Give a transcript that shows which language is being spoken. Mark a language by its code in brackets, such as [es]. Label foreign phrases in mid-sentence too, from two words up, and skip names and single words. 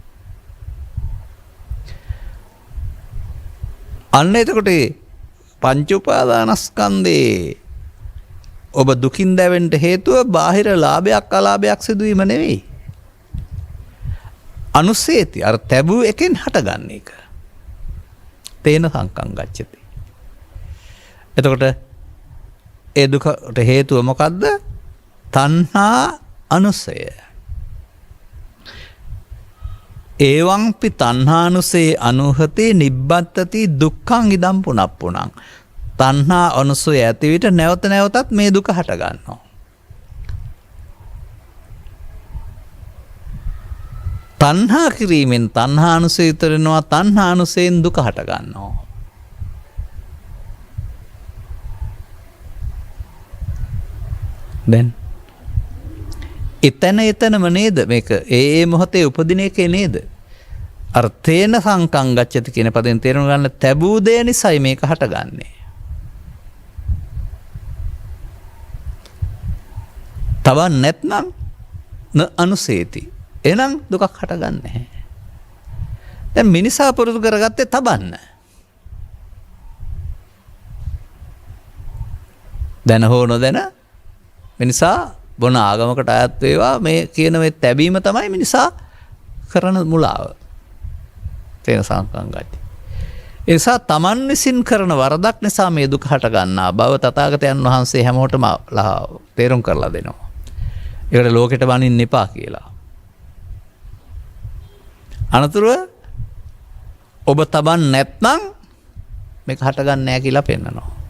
[si] අන්න එතකොට පංච උපාදානස්කන්ධේ ඔබ දුකින් දැවෙන්න හේතුව බාහිර ලාභයක් අලාභයක් සිදුවීම නෙවෙයි. අනුසේති අර තැබු එකෙන් හටගන්න එක. [pi] තේන සංකං ගච්ඡති. [si] එතකොට ඒ දුකට හේතුව මොකද්ද? තණ්හා අනුසය. [pi] ඒවංපි තණ්හානුසේ අනුහතේ නිබ්බත්තති දුක්ඛං ඉදම් පුනප්පුනං. [si] තණ්හා අනුසය ඇති විට නැවත නැවතත් මේ දුක හට ගන්නවා. තණ්හා කිරීමෙන් තණ්හානුසය ඉතරනවා, තණ්හානුසයෙන් දුක හට ගන්නවා. දැන් එතනම නේද මේක ඒ මොහොතේ උපදින එකේ නේද? අර [pi] තේන සංකං ගච්ඡති [si] කියන පදෙන් තේරුම් ගන්න තැබූ දේ නිසයි මේක හටගන්නේ. තවන් නැත්නම් [pi] න අනුසේති. [si] එහෙනම් දුකක් හටගන්නේ නැහැ. දැන් මිනිසා පුරුදු කරගත්තේ තබන්න. දැන හෝ නොදැන මිනිසා බොන ආගමකට අයත් වේවා මේ කියන මේ තැබීම තමයි මිනිසා කරන මුලාව. [pi] තේන සංකං ගච්ඡති. [si] ඒ නිසා තමන් විසින් කරන වරදක් නිසා මේ දුක හට ගන්නා බව තථාගතයන් වහන්සේ හැමෝටම තේරුම් කරලා දෙනවා. ඒකට ලෝකෙට බනින්න එපා කියලා. අනතුරුව ඔබ තබන් නැත්නම් මේක හටගන්නේ නැහැ කියලා පෙන්නනවා.